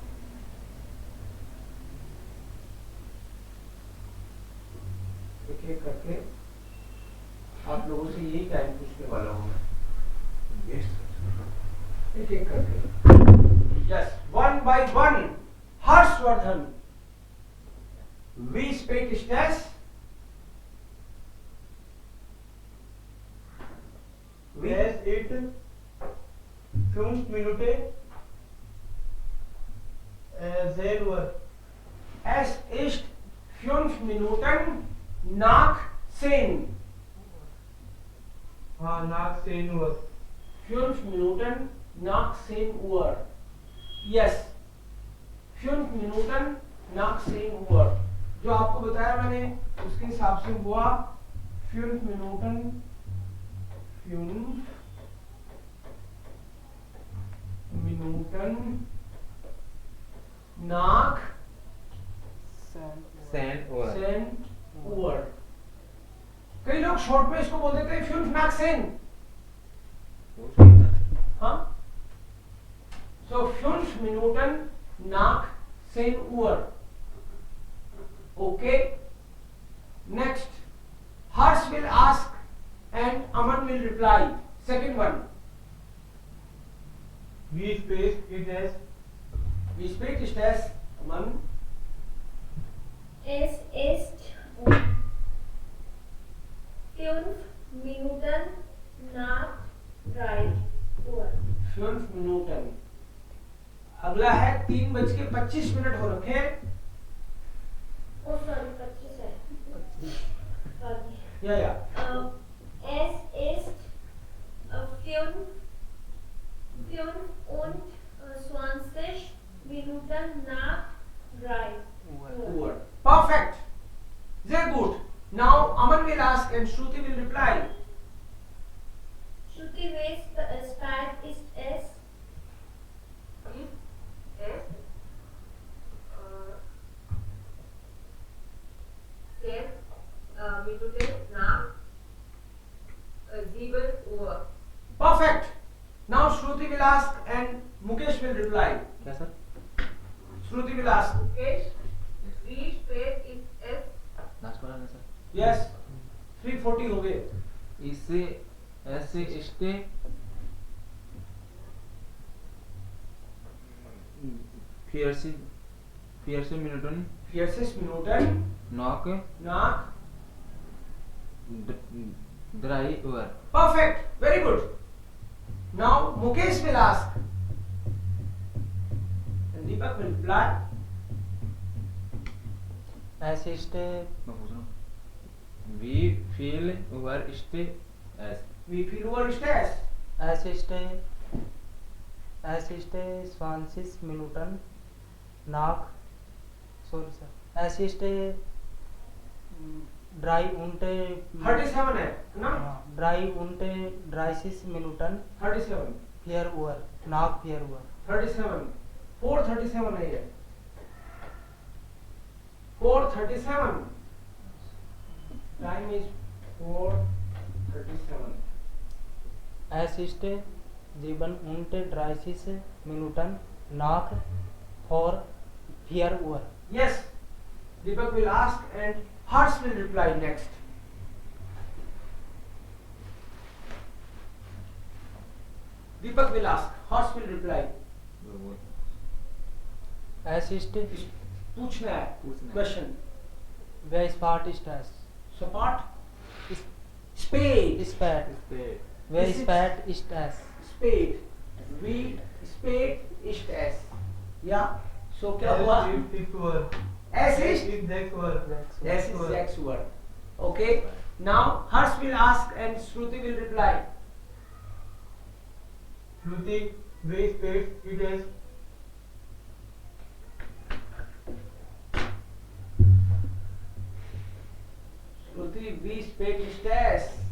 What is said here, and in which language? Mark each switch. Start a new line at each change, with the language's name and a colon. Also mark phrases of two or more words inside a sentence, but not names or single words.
Hindi: एक एक करके आप लोगों से यही टाइम पूछने वाला हूं मैं, एक एक करके।
English: यस, 1 by 1। हर्षवर्धन,
German: Wie spät ist es? Wie? Es ist 5 Minuten 10 Uhr. Es ist 5 Minuten nach 10. हाँ nach 10 Uhr. 5 Minuten nach 10 Uhr. Yes. 5 Minuten nach 10 Uhr.
Hindi: जो आपको बताया मैंने उसके हिसाब से हुआ
German: 5 Minuten 5 Minuten nach Sand or 10 Uhr.
Hindi: कई लोग शॉर्ट में इसको बोल देते हैं
German: 5 nach 10. हाँ? So 5 Minuten nach 10 Uhr.
English: Okay. Next. Harsh will ask and Aman will reply. Second one.
German: Wie spät ist es? Wie spät ist es? Aman. Es ist 5 Minuten nach 3 Uhr. 5 Minuten.
Hindi: अगला है 3:25 हो रखे हैं.
English: Oh, sorry, 25 है. Sorry.
Hindi: या
German: Es ist 25 Minuten nach 3 Uhr. Uhr. Perfect. Sehr gut.
English: Now Aman will ask and Shruti will reply. Shruti,
German: wie spät ist es? Es 10 Minuten nach 7 Uhr.
English: Perfect. Now Shruti will ask and Mukesh will reply.
Hindi: क्या सर?
English: Shruti will ask. Mukesh,
German: wie spät ist es?
Hindi: लास्ट वाला ना सर? Yes. 3:40 हो गए. इससे ऐसे इसके
German: 40 Minuten 40 Minuten nach nach. 3 Uhr.
English: Perfect. Very good. Now Mukesh will ask and Deepak will reply.
German: Es ist
Hindi: मैं पूछ रहा हूँ.
German: Wie viel Uhr ist es? Wie viel Uhr ist es? es ist 20 Minuten nach
English: sorry sir
German: es ist 3 und
Hindi: 37 है ना?
German: 3 und 30 Minuten 37. 4 Uhr nach 4 Uhr
Hindi: 37. 4:37 है ये. 4:37.
English: Time is 4:37.
German: es ist 37 Minuten nach 4 Uhr
English: Yes. Deepak will ask and Harsh will reply next. Deepak will ask. Harsh will reply.
German: es ist
Hindi: पूछना है. पूछना है.
English: Question.
German: wer spät ist es सपाट. Spade. spät
Hindi: इससे
German: wer
English: This is-
German: spät ist es Spade. Wie spät ist es? Ja. So क्या Es
Hindi: हुआ?
German: ist 6 Uhr. Es Es ist. ist 6 Uhr.
English: Yes, is 6 Uhr. Okay. Now Harsh will ask and Shruti will reply. Shruti,
German: wie spät ist es? Shruti, wie spät ist es?